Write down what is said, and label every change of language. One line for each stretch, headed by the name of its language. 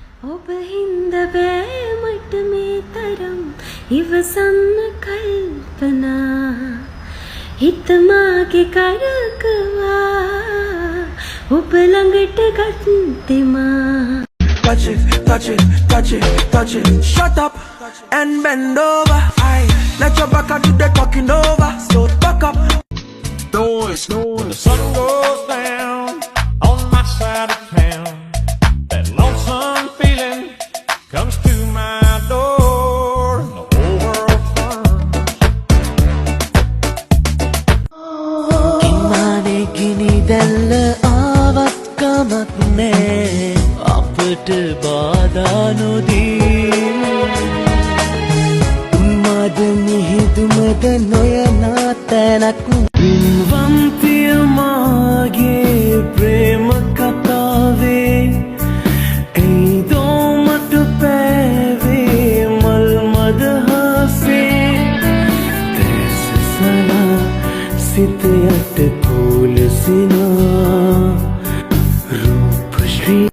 Sinhala: ඔබ හින්ද බෑමට මේ තරම් ඉවසන්න කල්පනා හිතමාගේ කරකවා ඔබ ළඟට ගත්තෙමා
English: Touch it, touch it, touch it, touch it. Shut up and bend over. Aye, let your back do the talking over. So back up. Noise, when the sun goes down on my side of town, that lonesome feeling comes to my door, and the whole world turns.
Sinhala: කිම්මානේ ගිනි දැල්ල ආවත් කමක් නෑ අපට බාධා නොදී උන්මාද මිහිදුමද නොයනා තැනක් පින්වන්තිය මාගේ ප්‍රේම කතාවේ ඇයිදෝ මට පෑවේ මල් මදහසේ තැසසලා සිත යට කුලසිනා රූපශ්‍රී